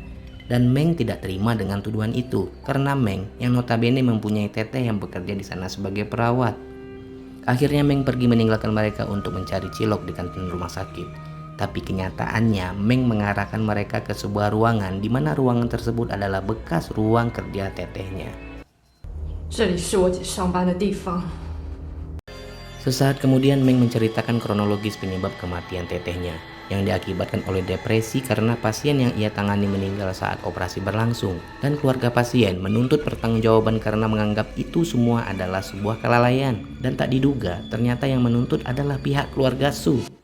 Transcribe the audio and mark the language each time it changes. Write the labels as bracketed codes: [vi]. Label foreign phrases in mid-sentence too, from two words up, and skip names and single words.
[id] Dan Meng tidak terima dengan tuduhan itu karena Meng yang notabene mempunyai teteh yang bekerja di sana sebagai perawat. Akhirnya Meng pergi meninggalkan mereka untuk mencari cilok di kantin rumah sakit. Tapi kenyataannya Meng mengarahkan mereka ke sebuah ruangan di mana ruangan tersebut adalah bekas ruang kerja tetehnya. [zh] 这里是我姐上班的地方。 [id] Sesaat kemudian Meng menceritakan kronologis penyebab kematian tetehnya yang diakibatkan oleh depresi karena pasien yang ia tangani meninggal saat operasi berlangsung, dan keluarga pasien menuntut pertanggungjawaban karena menganggap itu semua adalah sebuah kelalaian, dan tak diduga ternyata yang menuntut adalah pihak keluarga Su.